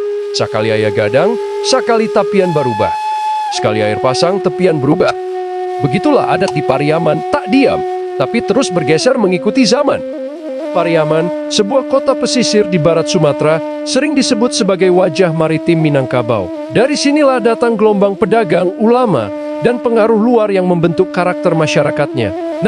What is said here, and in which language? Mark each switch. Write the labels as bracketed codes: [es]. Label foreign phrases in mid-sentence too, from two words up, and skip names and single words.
[min] Sakali aya gadang, sakali tapian barubah. [id] Sekali air pasang, tepian berubah. Begitulah adat di Pariaman, tak diam, tapi terus bergeser mengikuti zaman. Pariaman, sebuah kota pesisir di barat Sumatera, sering disebut sebagai wajah maritim Minangkabau. Dari sinilah datang gelombang pedagang, ulama, dan pengaruh luar yang membentuk karakter masyarakatnya.